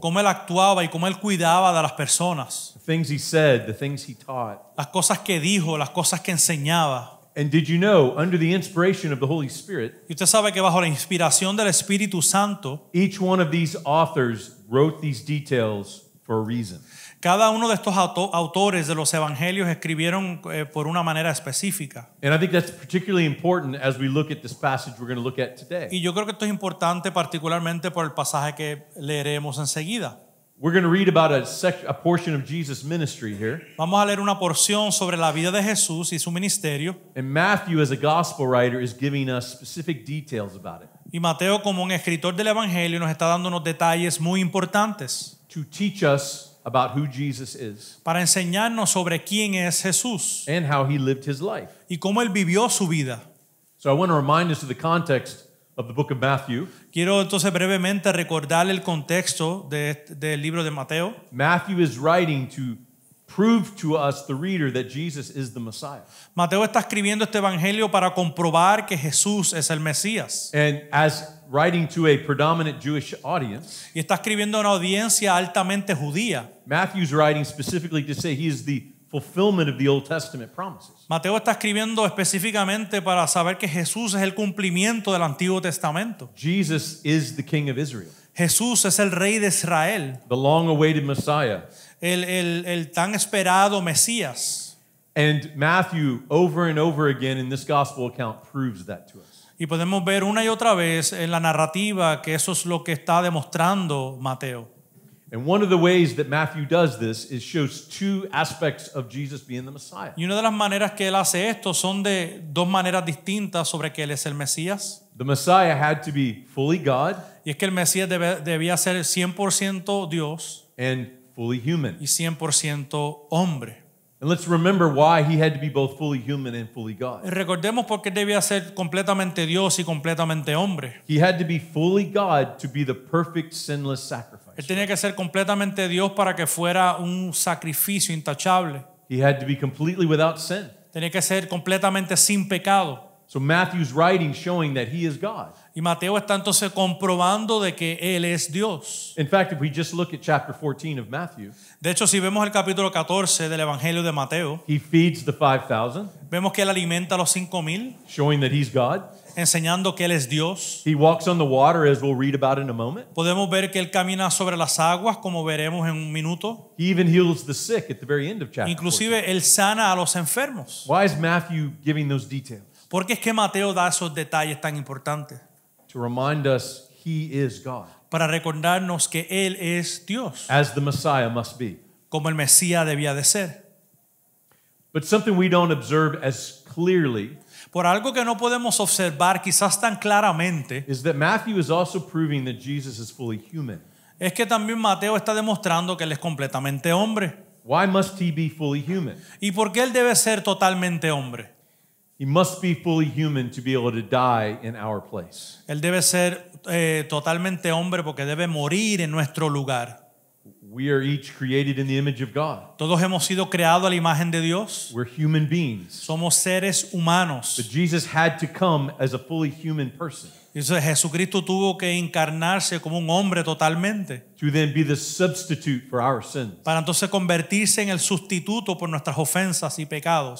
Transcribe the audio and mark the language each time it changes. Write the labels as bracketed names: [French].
[Spanish] Cómo él actuaba y cómo él cuidaba de las personas. [English] The things he said, the things he taught. [Spanish] Las cosas que dijo, las cosas que enseñaba. [English] And did you know, under the inspiration of the Holy Spirit, [Spanish] Y usted sabe que bajo la inspiración del Espíritu Santo, [English] each one of these authors wrote these details for a reason. [Spanish] cada uno de estos autores de los evangelios escribieron por una manera específica. [English] And I think that's particularly important as we look at this passage we're going to look at today. [Spanish] Y yo creo que esto es importante particularmente por el pasaje que leeremos enseguida. [English] We're going to read about a portion of Jesus' ministry here. [Spanish] Vamos a leer una porción sobre la vida de Jesús y su ministerio. [English] And Matthew, as a gospel writer, is giving us specific details about it. [Spanish] Y Mateo, como un escritor del evangelio, nos está dando unos detalles muy importantes [English] To teach us about who Jesus is [Spanish] para enseñarnos sobre quién es Jesús [English] and how he lived his life. [Spanish] y cómo él vivió su vida. [English] So I want to remind us of the context of the book of Matthew. [Spanish] Quiero entonces brevemente recordarle el contexto del libro de Mateo. [English] Matthew is writing to prove to us, the reader, that Jesus is the Messiah. [Spanish] Mateo está escribiendo este evangelio para comprobar que Jesús es el Mesías. [English] And as writing to a predominant Jewish audience, [Spanish] Y está escribiendo a una audiencia altamente judía. [English] Matthew's writing specifically to say he is the fulfillment of the Old Testament promises. [Spanish] Mateo está escribiendo específicamente para saber que Jesús es el cumplimiento del Antiguo Testamento. [English] Jesus is the King of Israel, [Spanish] Jesús es el Rey de Israel, [English] the long-awaited Messiah. [Spanish] el tan esperado Mesías. [English] And Matthew, over and over again in this gospel account, proves that to us. [Spanish] Y podemos ver una y otra vez en la narrativa que eso es lo que está demostrando Mateo. [English] And one of the ways that Matthew does this is shows two aspects of Jesus being the Messiah. [Spanish] Y una de las maneras que él hace esto son de dos maneras distintas sobre que él es el Mesías. [English] The Messiah had to be fully God [Spanish] Y es que el Mesías debía ser 100% Dios [English] and fully human. [Spanish] y 100% hombre. [English] And let's remember why he had to be both fully human and fully [Spanish] Y [English] God. [Spanish] recordemos por qué debía ser completamente Dios y completamente hombre. [English] He had to be fully God to be the perfect sinless sacrifice. [Spanish] Él tenía que ser completamente Dios para que fuera un sacrificio intachable. [English] He had to be completely without sin. [Spanish] Tenía que ser completamente sin pecado. [English] So Matthew's writing showing that he is God. [Spanish] Y Mateo está entonces comprobando de que él es Dios. [English] In fact, if we just look at chapter 14 of Matthew, [Spanish] De hecho, si vemos el capítulo 14 del Evangelio de Mateo, [English] he feeds the 5,000, [Spanish] vemos que él alimenta a los 5,000, [English] showing that he's God. [Spanish] enseñando que él es Dios. [English] He walks on the water, as we'll read about in a moment. [Spanish] Podemos ver que él camina sobre las aguas, como veremos en un minuto. [English] He even heals the sick at the very end of chapter 14. [Spanish] Inclusive él sana a los enfermos. [English] Why is Matthew giving those details? [Spanish] ¿Por qué es que Mateo da esos detalles tan importantes? [English] To remind us he is God, [Spanish] Para recordarnos que él es Dios, [English] as the Messiah must be. [Spanish] como el Mesías debía de ser. [English] But something we don't observe as clearly [Spanish] Por algo que no podemos observar quizás tan claramente, [English] is that Matthew is also proving that Jesus is fully human. [Spanish] es que también Mateo está demostrando que él es completamente hombre. [English] Why must he be fully human? [Spanish] ¿Y por qué él debe ser totalmente hombre? [English] He must be fully human to be able to die in our place. [Spanish] Él debe ser totalmente hombre porque debe morir en nuestro lugar. [English] We are each created in the image of God. [Spanish] Todos hemos sido creados a la imagen de Dios. [English] We're human beings. [Spanish] Somos seres [English] But [Spanish] humanos. [English] Jesus had to come as a fully human person [Spanish] Entonces Jesucristo tuvo que encarnarse como un hombre totalmente [English] to then be the substitute for our sins. [Spanish] para entonces convertirse en el sustituto por nuestras ofensas y pecados.